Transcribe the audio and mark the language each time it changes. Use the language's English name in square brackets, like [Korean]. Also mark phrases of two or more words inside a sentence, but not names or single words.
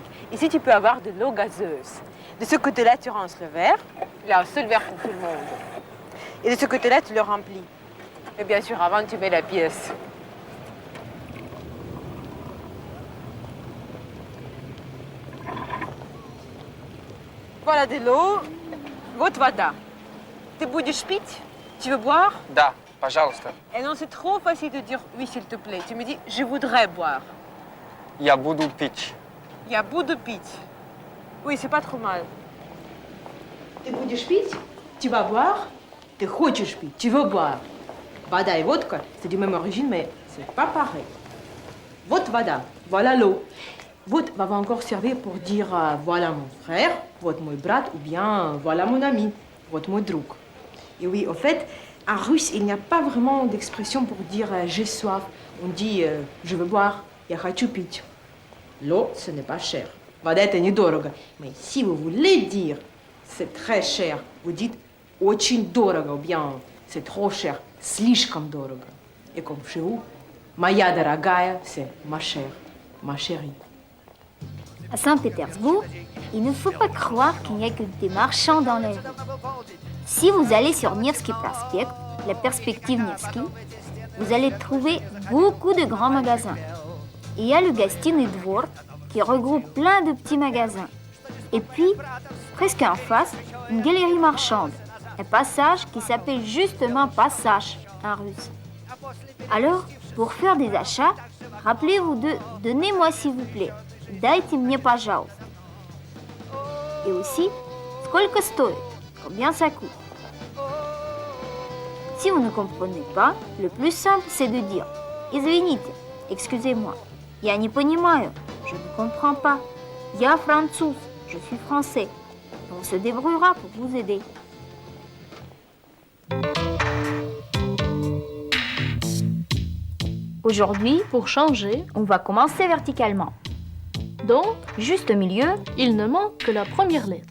[French] Ici, tu peux avoir de l'eau gazeuse. De ce côté-là, tu rinces le verre. Il y a un seul verre pour tout le monde. Et de ce côté-là, tu le remplis. Et bien sûr, avant, tu mets la pièce. Voilà de l'eau. [Russian] Вот вода. Ты будешь пить? [French] Tu veux boire? [Russian] Да, пожалуйста. [French] Et non, c'est trop facile de dire oui, s'il te plaît. Tu me dis, je voudrais boire. [Russian] Я буду пить. Я буду пить. [French] Oui, c'est pas trop mal. [Russian] Ты будешь пить, [French] tu vas boire. [Russian] Ты хочешь пить, [French] tu veux boire. Вода et vodka, c'est du même origine, mais c'est pas pareil. [Russian] Вот вода, [French] voilà l'eau. Вот va encore servir pour dire voilà mon frère, [Russian] вот мой брат, [French] ou bien voilà mon ami, [Russian] вот мой друг. [French] Et oui, au fait, en russe, il n'y a pas vraiment d'expression pour dire j'ai soif. On dit je veux boire, [Russian] я хочу пить. [French] L'eau, ce n'est pas cher. [Russian] Вода это недорого. [French] Mais si vous voulez dire c'est très cher, vous dites [Russian] очень дорого, [French] ou bien c'est trop cher, [Russian] слишком дорого. [French] Et comme chez vous, [Russian] моя дорогая, [French] c'est ma chère, ma chérie. À Saint-Pétersbourg, il ne faut pas croire qu'il n'y a que des marchands dans la rue. Si vous allez sur Nevsky Prospekt, la perspective Nevsky, vous allez trouver beaucoup de grands magasins. Et il y a le Gostinny Dvor qui regroupe plein de petits magasins. Et puis, presque en face, une galerie marchande, un passage qui s'appelle justement passage en russe. Alors, pour faire des achats, rappelez-vous de « Donnez-moi s'il vous plaît ». [Russian] Дайте мне, пожалуйста. [French] Et aussi, [Russian] сколько стоит? [French] Combien ça coûte? Si vous ne comprenez pas, le plus simple, c'est de dire Извините, excusez-moi. [Russian] Я не понимаю, [French] je ne comprends pas. [Russian] Я француз, [French] je suis français. On se débrouillera pour vous aider. Aujourd'hui, pour changer, on va commencer verticalement. Donc, juste au milieu, il ne manque que la première lettre.